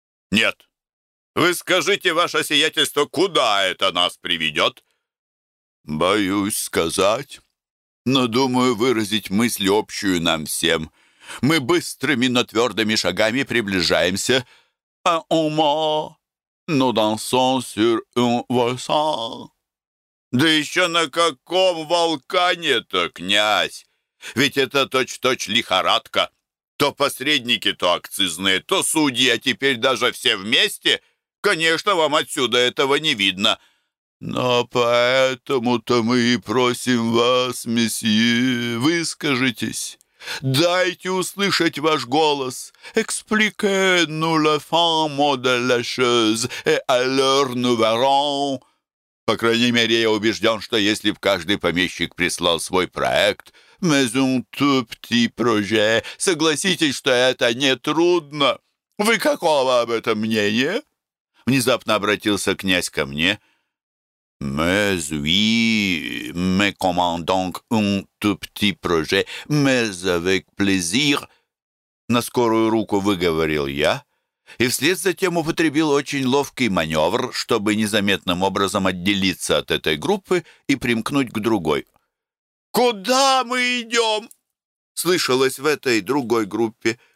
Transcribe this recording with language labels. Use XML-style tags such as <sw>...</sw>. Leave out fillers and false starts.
<ru>«Нет. Вы скажите, ваше сиятельство, куда это нас приведет?» «Боюсь сказать, но думаю выразить мысль общую нам всем. Мы быстрыми, но твердыми шагами приближаемся.</ru> <fr>À un mot, nous dansons sur un volcan».</fr> <ru>«Да еще на каком волкане-то, князь? Ведь это точь-в-точь лихорадка. То посредники, то акцизные, то судьи, а теперь даже все вместе. Конечно, вам отсюда этого не видно». «Но поэтому-то мы и просим вас, месье, выскажитесь. Дайте услышать ваш голос.</ru> <fr>Expliquez-nous la fin, mot de la chose, et alors nous verrons».</fr> <ru>«По крайней мере, я убежден, что если б каждый помещик прислал свой проект,</ru> <fr>mais un tout petit projet,</fr> <ru>согласитесь, что это нетрудно. Вы какого об этом мнения?» Внезапно обратился князь ко мне.</ru> <fr>«Mais oui, mais comment donc un tout petit projet, mais avec plaisir»,</fr> <ru>на скорую руку выговорил я, и вслед за тем употребил очень ловкий маневр, чтобы незаметным образом отделиться от этой группы и примкнуть к другой. «Куда мы идем?» — слышалось в этой другой группе.</ru>